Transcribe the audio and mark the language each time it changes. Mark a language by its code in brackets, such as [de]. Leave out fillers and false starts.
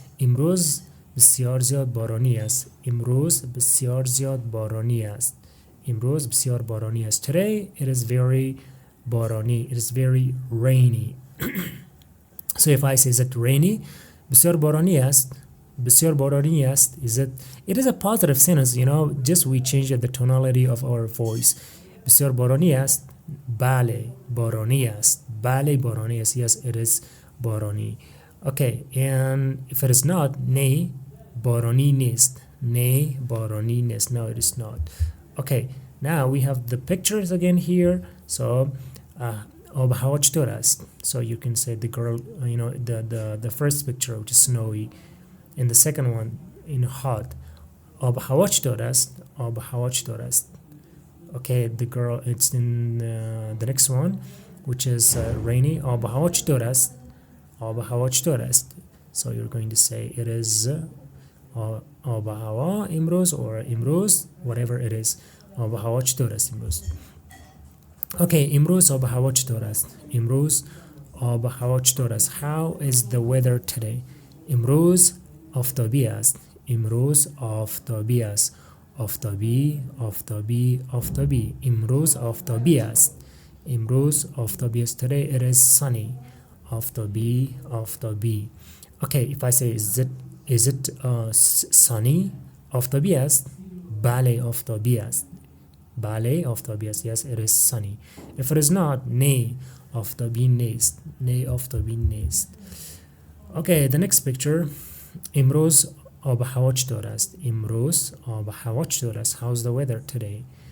[fa] امروز بسیار زیاد بارانی است. امروز بسیار زیاد بارانی است. امروز بسیار بارانی است. [en] Today it is very [fa] بارانی. [en] It is very rainy. So if I say is it rainy? [fa] بسیار بارانی است. بسیار بارانی است. [en] It is a positive sentence, just we change the tonality of our voice. [fa] بسیار بارانی است. بله بارانی است. بله بارانی است. [en] Yes, it is [fa] بارانی. [en] Okay, and if it is not, [fa] نه بارانی نیست. نه بارانی نیست. [en] No, it is not. Okay, now we have the pictures again here. [fa] So آب و هوا چطور است? [en] So you can say the girl, the first picture which is snowy, and the second one hot. [fa] آب و هوا چطور است? آب و هوا چطور است? [en] Okay, the girl, it's in the next one, which is rainy. [fa] آب و هوا چطور است? آب و هوا چطور است? [en] So you're going to say it is [fa] آب و هوا امروز [en] or [fa] امروز, [en] whatever it is. [fa] آب و هوا چطور است امروز؟ [en] Okay, [fa] امروز آب و هوا چطور است؟ امروز آب و هوا چطور است؟ [en] How is the weather today? [fa] امروز آفتابی است. امروز آفتابی است. آفتابی آفتابی آفتابی. امروز آفتابی است. امروز آفتابی است. [en] Today it is sunny. [fa] آفتابی آفتابی. [en] Okay, if I say is it sunny? [fa] آفتابی است. بله آفتابی است. بله آفتابی است. [en] Yes, it is sunny. If it is not, [fa] نه آفتابی نیست. نه آفتابی نیست. [en] Okay, the next picture. [fa] امروز آب و هوا چطور است؟ امروز آب و هوا چطور است؟ [en] How's the weather today?